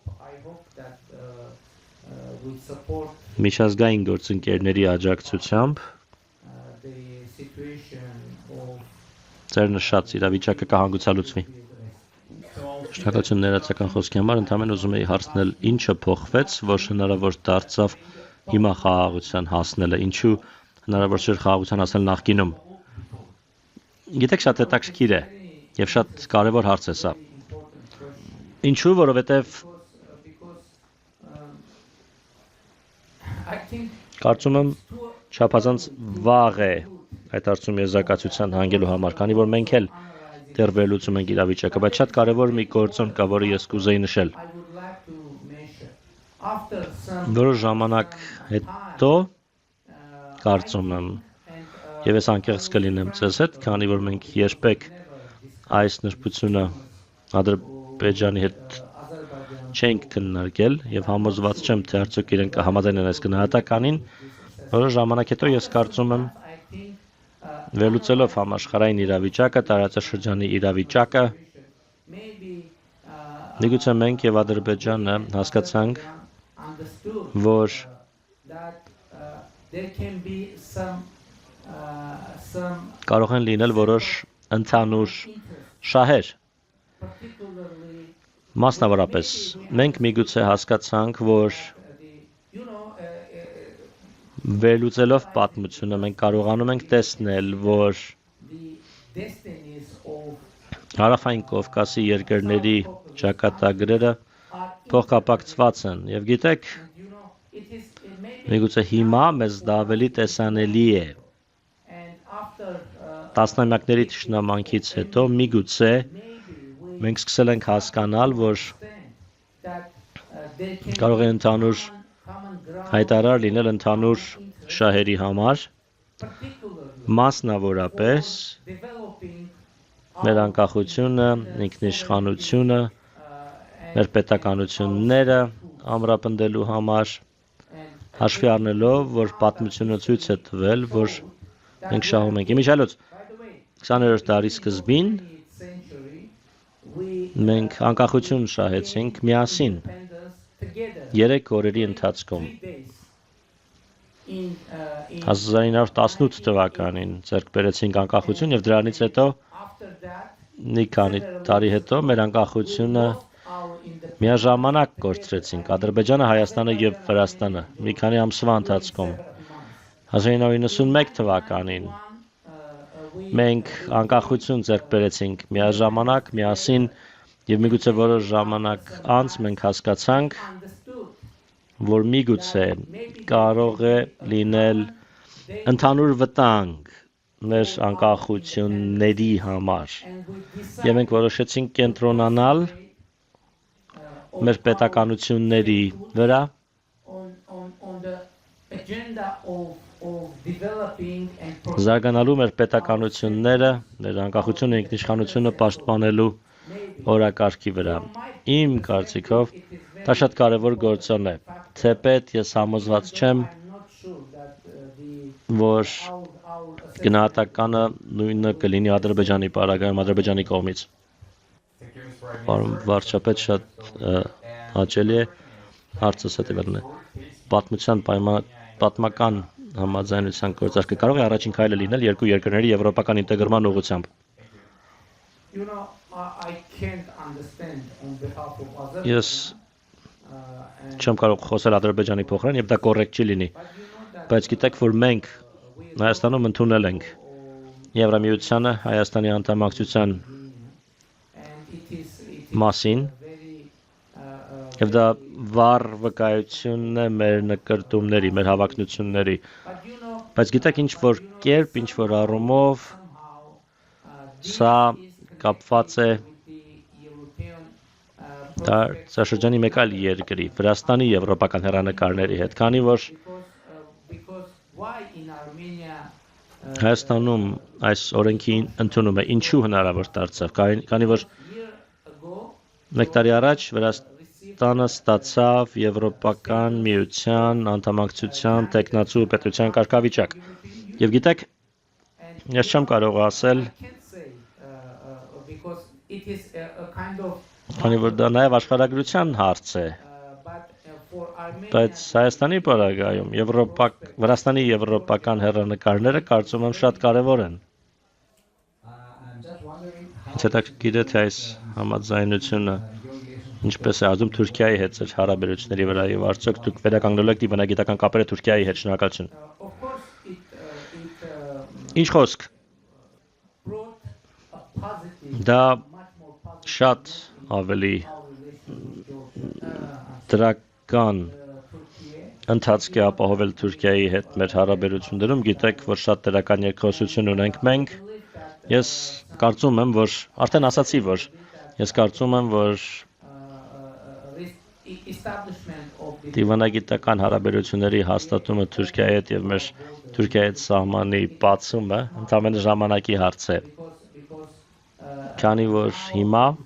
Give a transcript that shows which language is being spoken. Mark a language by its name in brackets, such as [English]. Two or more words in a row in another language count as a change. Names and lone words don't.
[Armenian] միջազգային գործընկերների աջակցությամբ ձեր նշած իրավիճակը կհանգուցալուծվի։ Շնորհակալություն ներածական խոսքի համար, ընդհանրապես ուզում էի հարցնել, ինչը փոխվեց, որ հնարավոր դարձավ հիմա խաղաղության հասնելը, ինչու հնարավոր չէր խաղաղության հասնել նախկինում։ Գիտեք, շատ հետաքրքիր է եւ շատ կարեւոր հարց է սա։ Ինչու, որովհետեւ կարծում եմ չափազանց վաղ է այդ հարցում եզրակացության հանգելու համար, քանի որ մենք էլ դեռ վերլուծում ենք իրավիճակը, բայց շատ կարևոր մի գործոն կա, որը ես կուզեի նշել։ [English] I would like to mention after some [Armenian] Որոշ ժամանակ հետո կարծում եմ, եւ ես անկեղծ կլինեմ ձեզ հետ, քանի որ մենք երբեք այս նրբությունը Ադրբեջանի հետ չենք քննարկել եւ համոզված չեմ, թե արդյոք իրենք կհամաձայնեն այս գնահատականին, որոշ ժամանակ հետո ես կարծում եմ, [English] I think [Armenian] վերլուծելով համաշխարհային իրավիճակը, տարածաշրջանի իրավիճակը, maybe միգուցե մենք եւ Ադրբեջանը հասկացանք, understood որ [English] that there can be some [Armenian] կարող են լինել որոշ ընդհանուր շահեր, particularly մասնավորապես մենք միգուցե հասկացանք, որ [English] you know [Armenian] վերլուծելով պատմությունը մենք կարողանում ենք տեսնել, որ [English] the destinies of [Armenian] Հարավային Կովկասի երկրների ճակատագրերը are փոխկապակցված են եւ գիտեք, [English] you know it is maybe [Armenian] միգուցե հիմա մեզ դա ավելի տեսանելի է։ [English] and after [Armenian] Տասնամյակների թշնամանքից հետո միգուցե [English] maybe we [Armenian] մենք սկսել ենք հասկանալ, որ [English] understand that there can [Armenian] կարող է ընդհանուր [English] common ground [Armenian] հայտարար լինել ընդհանուր շահերի համար, particularly մասնավորապես developing մեր անկախությունը, ինքնիշխանությունը, մեր պետականությունները ամրապնդելու համար, and հաշվի առնելով, որ պատմությունը ցույց է տվել, որ մենք շահում ենք։ Իմիջիալոց [English] by the way [Armenian] 20-րդ դարի սկզբին [English] 20th century we [Armenian] մենք անկախություն շահեցինք միասին [English] independence together [Armenian] 3 օրերի ընթացքում [English] 3 days in [Armenian] 1918 թվականին ձեռք բերեցինք անկախություն եւ դրանից հետո [English] after that [Armenian] մի քանի տարի հետո մեր անկախությունը [English] our independence [Armenian] միաժամանակ կորցրեցինք Ադրբեջանը, Հայաստանը եւ Վրաստանը մի քանի ամսվա ընթացքում 1991 թվականին մենք անկախություն ձեռք բերեցինք միաժամանակ, միասին եւ միգուցե որոշ ժամանակ անց մենք հասկացանք, understood որ միգուցե կարող է լինել ընդհանուր վտանգ մեր անկախությունների համար [English] and we decided [Armenian] եւ մենք որոշեցինք կենտրոնանալ մեր պետականությունների վրա [English] on the agenda of developing and [Armenian] զարգանալու մեր պետականությունները, մեր անկախությունը, ինքնիշխանությունը պաշտպանելու օրակարգի վրա։ Իմ կարծիքով դա շատ կարևոր գործոն է։ Թեպետ ես համոզված չեմ, [English] I'm not sure that [Armenian] որ our գնահատականը նույնը կլինի Ադրբեջանի պարագայում, Ադրբեջանի կողմից։ Պարոն վարչապետ, շատ հաճելի է հարցս հետևելն է։ Պատմության պատմական համաձայնության գործարքը կարող է առաջին քայլը լինել երկու երկրների եվրոպական ինտեգրման ուղղությամբ։ [English] you know I can't understand on behalf of others [Armenian] Ես and չեմ կարող խոսել Ադրբեջանի փոխարեն եւ դա կոռեկտ չի լինի, [English] but you know that [Armenian] բայց գիտեք, որ մենք Հայաստանում ընդունել ենք Եվրամիությանը Հայաստանի անդամակցության [English] and it is [Armenian] մասին very եւ դա վառ վկայությունն է մեր նկրտումների, մեր հավակնությունների, [English] but you know [Armenian] բայց գիտեք ինչ որ կերպ, ինչ որ առումով somehow սա կապված է [English] with the European [Armenian] տարածաշրջանի մեկ այլ երկրի, Վրաստանի եվրոպական հեռանկարների հետ, քանի որ [English] because why in Armenia [Armenian] Հայաստանում այս օրենքի ընդունումը ինչու հնարավոր դարձավ, քանի որ [English] year ago [Armenian] մեկ տարի առաջ Վրաստանը ստացավ Եվրոպական միության անդամակցության տեխնացու պետության կարգավիճակ։ Եվ գիտեք, ես չեմ կարող ասել, [English] I can't say because it is a kind of [Armenian] քանի որ դա նաև աշխարհագրության հարց է, [English] but for Armenia [Armenian] բայց Հայաստանի պարագայում Վրաստանի եվրոպական հեռանկարները կարծում եմ շատ կարևոր են։ Հետաքրքիր է, թե այս համաձայնությունը ինչպես է ազդում Թուրքիայի հետ ձեր հարաբերությունների վրա եւ արդյոք դուք վերականգնելու եք դիվանագիտական կապերը Թուրքիայի հետ։ Շնորհակալություն։ [English] of course it [Armenian] Ինչ խոսք, [English] brought a positive [Armenian] դա [English] much more positive [Armenian] շատ ավելի [English] our relationship with [Armenian] դրական Turkey ընթացքի ապահովել Թուրքիայի հետ մեր հարաբերություններում, գիտեք, որ շատ դրական երկխոսություն ունենք մենք։ Ես կարծում եմ, որ արդեն ասացի, որ ես կարծում եմ, որ դիվանագիտական հարաբերությունների հաստատումը Թուրքիայի հետ եւ մեր Թուրքիայի հետ սահմանի բացումը ընդամենը ժամանակի հարց է։ Քանի որ հիմա